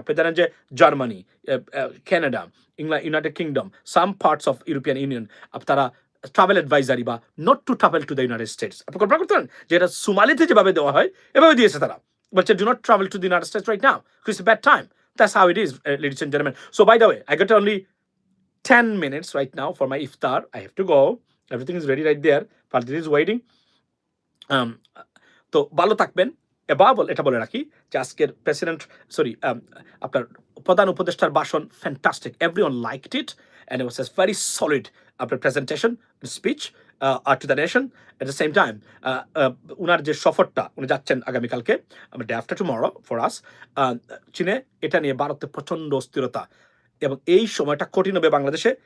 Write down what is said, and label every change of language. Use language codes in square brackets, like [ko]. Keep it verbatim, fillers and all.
[bn] আপনি জানেন যে Germany, Canada, England, United kingdom, some parts of European union তারা ট্রাভেল অ্যাডভাইজারি বা [en] Not to travel to the United States. [bn] আপনি কল্পনা করতে পারেন যে এটা সোমালিতে যেভাবে দেওয়া হয় এভাবে দিয়েছে তারা, বলছে [en] Do not travel to the United States right now it's bad time. That's how it is, uh, ladies and gentlemen. So, by the way, I got only ten minutes right now for my iftar. I have to go. Everything is ready right there. Father is waiting. Um, [bn] তো ভালো থাকবেন। এবার বল এটা বলে রাখি যে আজকের president, sorry, আপনার প্রধান উপদেষ্টার ভাষণ fantastic, [en] every one liked it and was as very solid [bn] আপনার presentation, speech আর two the nation. At the same time উনার যে সফরটা উনি যাচ্ছেন আগামীকালকে, [en] day after tomorrow for us, [bn] চীনে, এটা নিয়ে ভারতে প্রচণ্ড অস্থিরতা এবং এই সময়টা কঠিন হবে বাংলাদেশে।